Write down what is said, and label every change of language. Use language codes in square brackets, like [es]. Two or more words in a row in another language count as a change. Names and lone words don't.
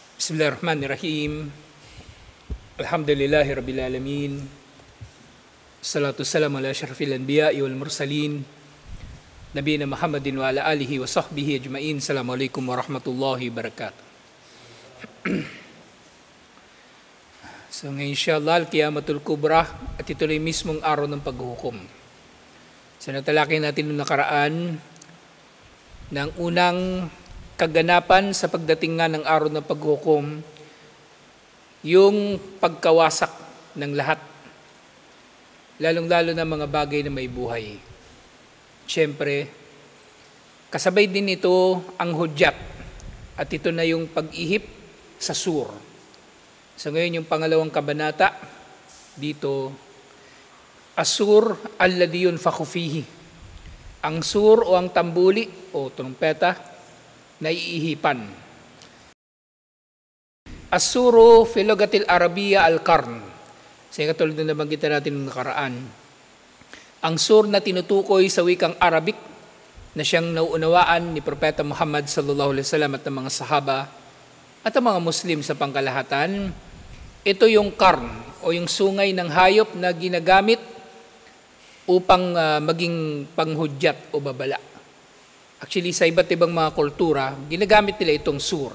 [ar] بسم الله الرحمن الرحيم الحمد لله رب العالمين. والصلاة والسلام على أشرف الأنبياء والمرسلين. نبينا محمد وعلى آله وصحبه أجمعين. السلام عليكم ورحمة الله وبركاته. [tl] So ngayon insyaAllah, [ar] القيامة الكبرى, [tl] at ito na yung mismong araw ng paghuhukom. So natalakay natin noong nakaraan ng unang kaganapan sa pagdating nga ng araw ng paghukom, yung pagkawasak ng lahat, lalong-lalo na mga bagay na may buhay. Siyempre, kasabay din ito ang hudyat, at ito na yung pag-ihip sa sur. So ngayon yung pangalawang kabanata, dito, [ar] الصور الذي ينفخ فيه. [tl] Ang sur o ang tambuli o trumpeta, naiihipan. [ar] الصور في اللغة العربية القرن. [tl] Sa katulad na nabanggitan natin noong nakaraan. Ang sur na tinutukoy sa wikang Arabic na siyang nauunawaan ni Propeta Muhammad [ar] صلى الله عليه وسلم [tl] at ng mga sahaba at ang mga Muslim sa pangkalahatan, ito yung qarn o yung sungay ng hayop na ginagamit upang maging panghudyat o babala. Actually, sa iba't ibang mga kultura, ginagamit nila itong sur.